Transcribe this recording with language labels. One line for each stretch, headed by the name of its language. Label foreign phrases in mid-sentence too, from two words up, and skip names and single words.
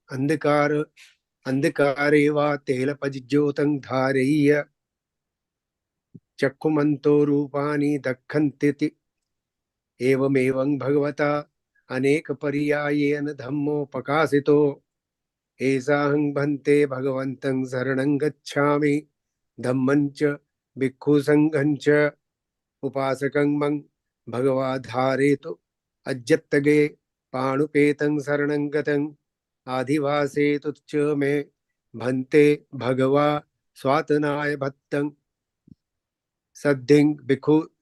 Pali: अंधकारे वा तेलपज्योतं धारय्य चक्षुमन्तो रूपाणि दक्षन्ति एवमेवं भगवता अनेक पर्यायेन धम्मो प्रकाशितो एषाहं भन्ते भगवन्तं शरणं गच्छामि धम्मं च भिक्षुसङ्घं च उपासकं मं भगवा धारयतु अज्जत्तगे पाणुपेतं शरणं गतं आदिवासेतु च मे भन्ते भगवा स्वातनाय भक्तं सद्धिं भिक्षु